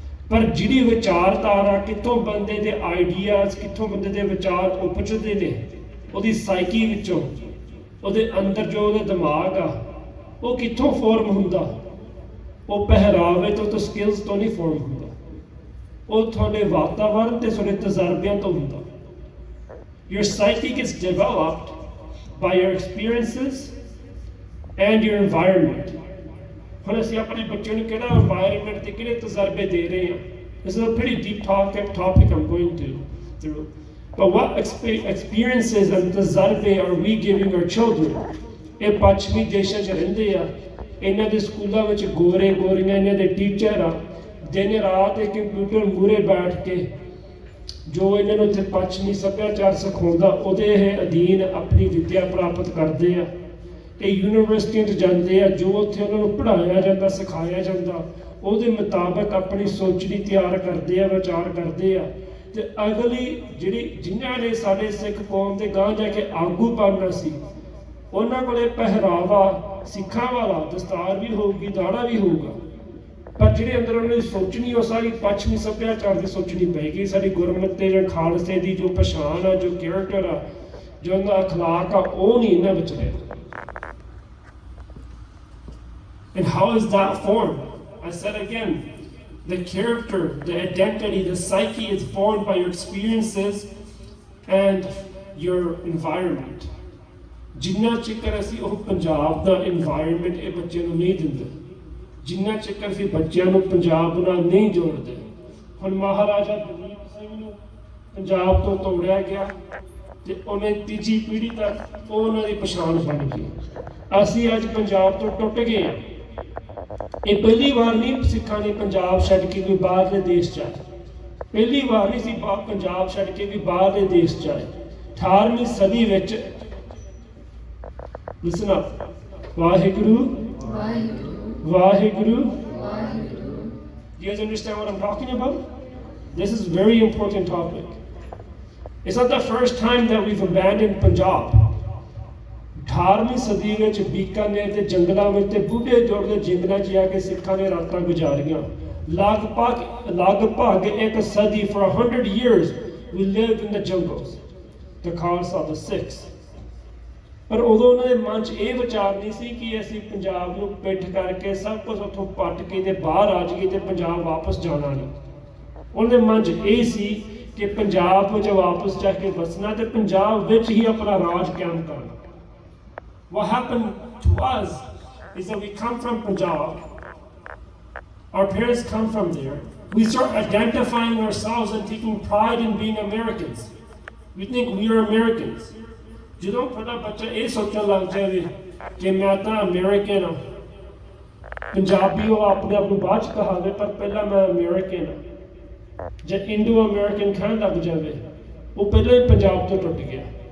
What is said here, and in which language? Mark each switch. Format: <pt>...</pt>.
<pa>ਪਰ ਜਿਹੜੀ ਵਿਚਾਰਧਾਰਾ, ਕਿੱਥੋਂ ਬੰਦੇ ਦੇ ਆਈਡੀਆਜ਼, ਕਿੱਥੋਂ ਬੰਦੇ ਦੇ ਵਿਚਾਰ ਉਪਜਦੇ ਨੇ, ਉਹਦੀ ਸਾਈਕੀ ਵਿੱਚੋਂ, ਉਹਦੇ ਅੰਦਰ ਜੋ ਉਹਦਾ ਦਿਮਾਗ ਆ, ਉਹ ਕਿੱਥੋਂ ਫੋਰਮ ਹੁੰਦਾ? ਉਹ ਪਹਿਰਾਵੇ ਤੋਂ ਸਕਿੱਲਸ ਤੋਂ ਨਹੀਂ ਫੋਰਮ ਹੁੰਦਾ, ਉਹ ਤੁਹਾਡੇ ਵਾਤਾਵਰਨ ਤੇ ਤੁਹਾਡੇ ਤਜਰਬਿਆਂ ਤੋਂ ਹੁੰਦਾ।</pa> <en>Your psyche gets developed by your experiences and your environment.</en> <pa>ਹੁਣ ਅਸੀਂ ਆਪਣੇ ਬੱਚਿਆਂ ਨੂੰ ਕਿਹੜਾ environment ਤੇ ਕਿਹੜੇ ਤਜਰਬੇ ਦੇ ਰਹੇ ਹਾਂ?</pa> <en>This is a pretty deep topic I'm going through. But what experiences and ਤਜਰਬੇ are we giving our children?</en> <pa>ਇਹ ਪੱਛਮੀ ਦੇਸ਼ਾਂ 'ਚ ਰਹਿੰਦੇ ਆ, ਇਹਨਾਂ ਦੇ ਸਕੂਲਾਂ ਵਿੱਚ ਗੋਰੇ ਗੋਰੀਆਂ ਇਹਨਾਂ ਦੇ ਟੀਚਰ ਆ, ਦਿਨ ਰਾਤ ਇਹ ਕੰਪਿਊਟਰ ਮੂਹਰੇ ਬੈਠ ਕੇ ਜੋ ਇਹਨਾਂ ਨੂੰ ਇੱਥੇ ਪੱਛਮੀ ਸੱਭਿਆਚਾਰ ਸਿਖਾਉਂਦਾ, ਉਹਦੇ ਇਹ ਅਧੀਨ ਆਪਣੀ ਵਿੱਦਿਆ ਪ੍ਰਾਪਤ ਕਰਦੇ ਆ। ਇਹ ਯੂਨੀਵਰਸਿਟੀਆਂ 'ਚ ਜਾਂਦੇ ਆ, ਜੋ ਉੱਥੇ ਉਹਨਾਂ ਨੂੰ ਪੜ੍ਹਾਇਆ ਜਾਂਦਾ, ਸਿਖਾਇਆ ਜਾਂਦਾ, ਉਹਦੇ ਮੁਤਾਬਕ ਆਪਣੀ ਸੋਚਣੀ ਤਿਆਰ ਕਰਦੇ ਆ, ਵਿਚਾਰ ਕਰਦੇ ਆ। ਤੇ ਅਗਲੀ ਜਿਨ੍ਹਾਂ ਨੇ ਸਾਡੇ ਸਿੱਖ ਕੌਮ ਦੇ ਗਾਂਹ ਜਾ ਕੇ ਆਗੂ ਬਣਨਾ ਸੀ, ਉਹਨਾਂ ਕੋਲੇ ਪਹਿਰਾਵਾ ਸਿੱਖਾਂ ਵਾਲਾ, ਦਸਤਾਰ ਵੀ ਹੋਊਗੀ, ਦਾੜਾ ਵੀ ਹੋਊਗਾ, ਪਰ ਜਿਹੜੇ ਅੰਦਰ ਉਹਨਾਂ ਦੀ ਸੋਚਣੀ, ਉਹ ਸਾਰੀ ਪੱਛਮੀ ਸੱਭਿਆਚਾਰ ਦੀ ਸੋਚਣੀ ਪਏਗੀ। ਸਾਡੀ ਗੁਰਮਤਿ ਜਾਂ ਖਾਲਸੇ ਦੀ ਜੋ ਪਛਾਣ ਆ, ਜੋ ਕੈਰੈਕਟਰ ਆ, ਜੋ ਉਹਦਾ ਅਖਲਾਕ ਆ, ਉਹ ਨਹੀਂ ਇਹਨਾਂ ਵਿੱਚ ਰਿਹਾ।</pa> <en>And how is that formed? I said again, the character, the identity, the psyche is formed by your experiences and your environment.</en> <pa>ਜਿੰਨਾ ਚਿਕਰ ਅਸੀਂ ਉਹ ਪੰਜਾਬ ਦਾ environment ਇਹ ਬੱਚਿਆਂ ਨੂੰ ਨਹੀਂ ਦਿੰਦੇ, ਜਿੰਨਾ ਚਿਕਰ ਅਸੀਂ ਬੱਚਿਆਂ ਨੂੰ ਪੰਜਾਬ ਨਾਲ ਨਹੀਂ ਜੋੜਦੇ। ਹੁਣ ਮਹਾਰਾਜਾ ਦਲੀਪ ਸਿੰਘ ਨੂੰ ਪੰਜਾਬ ਤੋਂ ਤੋੜਿਆ ਗਿਆ ਤੇ ਉਹਨੇ ਤੀਜੀ ਪੀੜ੍ਹੀ ਤੱਕ ਉਹ ਉਹਨਾਂ ਦੀ ਪਛਾਣ ਬਣ ਗਈ। ਅਸੀਂ ਅੱਜ ਪੰਜਾਬ ਤੋਂ ਟੁੱਟ ਗਏ ਹਾਂ। ਇਹ ਪਹਿਲੀ ਵਾਰ ਨਹੀਂ ਸਿੱਖਾਂ ਨੇ ਪੰਜਾਬ ਛੱਡ ਕੇ ਕੋਈ ਬਾਹਰਲੇ ਦੇਸ਼ 'ਚ ਆਏ, ਪਹਿਲੀ ਵਾਰ ਨਹੀਂ ਸੀ ਪੰਜਾਬ ਛੱਡ ਕੇ ਕੋਈ ਬਾਹਰਲੇ ਦੇਸ਼ 'ਚ ਆਏ। 18ਵੀਂ ਸਦੀ ਵਿੱਚ</pa> <en>listen up,</en> <pa>Waheguru Waheguru Waheguru.</pa> <en>Do you guys understand what I'm talking about? This is a very important topic. It's not the first time that we've abandoned Punjab.</en> <pa>18ਵੀਂ ਸਦੀ ਵਿੱਚ ਬੀਕਾਨੇਰ ਦੇ ਜੰਗਲਾਂ ਵਿੱਚ ਤੇ ਬੁੱਢੇ ਜੋੜ ਦੇ ਜੰਗਲਾਂ 'ਚ ਆ ਕੇ ਸਿੱਖਾਂ ਨੇ ਰਾਤਾਂ ਗੁਜ਼ਾਰੀਆਂ। ਲਗਭਗ ਇੱਕ ਸਦੀ,</pa> <en>for 100 years we lived in the jungles, the Khalsa, the Sikhs.</en> <pa>ਪਰ ਉਦੋਂ ਉਹਨਾਂ ਦੇ ਮਨ 'ਚ ਇਹ ਵਿਚਾਰ ਨਹੀਂ ਸੀ ਕਿ ਅਸੀਂ ਪੰਜਾਬ ਨੂੰ ਪਿੱਠ ਕਰਕੇ ਸਭ ਕੁਝ ਉੱਥੋਂ ਪੱਟ ਕੇ ਤੇ ਬਾਹਰ ਆ ਜਾਈਏ ਤੇ ਪੰਜਾਬ ਵਾਪਸ ਜਾਣਾ ਨਹੀਂ। ਉਹਨਾਂ ਦੇ ਮਨ 'ਚ ਇਹ ਸੀ ਕਿ ਪੰਜਾਬ ਵਿੱਚ ਵਾਪਸ ਜਾ ਕੇ ਵਸਣਾ ਤੇ ਪੰਜਾਬ ਵਿੱਚ ਹੀ ਆਪਣਾ ਰਾਜ ਕਾਇਮ ਕਰਨਾ।</pa> <en>What happened to us is that we come from Punjab, our parents come from there, we start identifying ourselves and taking pride in being Americans. We think we are Americans.</en> <pa>ਜਦੋਂ ਤੁਹਾਡਾ ਬੱਚਾ ਇਹ ਸੋਚਣ ਲੱਗ ਜਾਵੇ ਕਿ ਮੈਂ ਤਾਂ ਅਮਰੀਕਨ ਹਾਂ, ਪੰਜਾਬੀ ਉਹ ਆਪਣੇ ਆਪ ਨੂੰ ਬਾਅਦ 'ਚ ਕਹਾਵੇ ਪਰ ਪਹਿਲਾਂ ਮੈਂ ਅਮਰੀਕਨ ਹਾਂ, ਜੇ ਇੰਡੋ ਅਮਰੀਕਨ ਕਹਿਣ ਲੱਗ ਜਾਵੇ, ਉਹ ਪਹਿਲਾਂ ਹੀ ਪੰਜਾਬ ਤੋਂ ਟੁੱਟ ਗਿਆ।</pa>